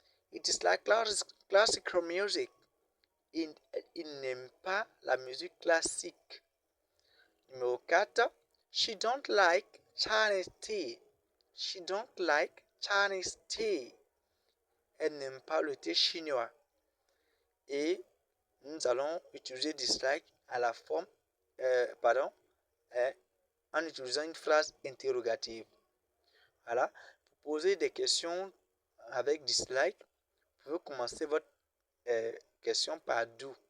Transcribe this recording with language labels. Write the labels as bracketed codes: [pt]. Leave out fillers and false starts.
[en] He dislikes classical music. [fr] Il n'aime pas la musique classique. Numéro 4. [en] She don't like Chinese tea. She don't like Chinese tea. [fr] Elle n'aime pas le thé chinois. Et nous allons utiliser dislike à la forme, en utilisant une phrase interrogative. Voilà. Pour poser des questions avec dislike, vous pouvez commencer votre question par do.